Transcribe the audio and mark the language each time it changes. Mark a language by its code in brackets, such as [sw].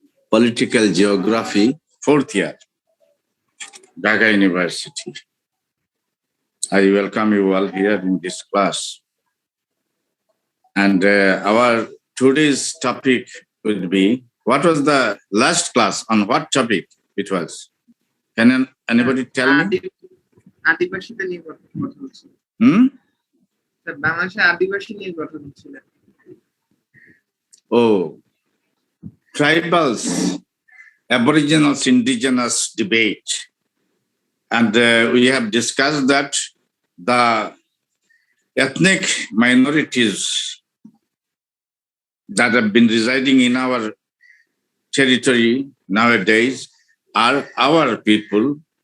[en] Political Geography, fourth year, Dhaka University. I welcome you all here in this class. And our today's topic would be, what was the last class on what topic it was? Can anybody tell me? [bn] আদিবাসীদের নিয়ে কথা হচ্ছে sir বাংলাদেশে আদিবাসী নিয়ে কথা হচ্ছিল [en] Oh, tribals, aboriginals, indigenous debate. And we have discussed that the ethnic minorities that have been residing in our territory nowadays are our people.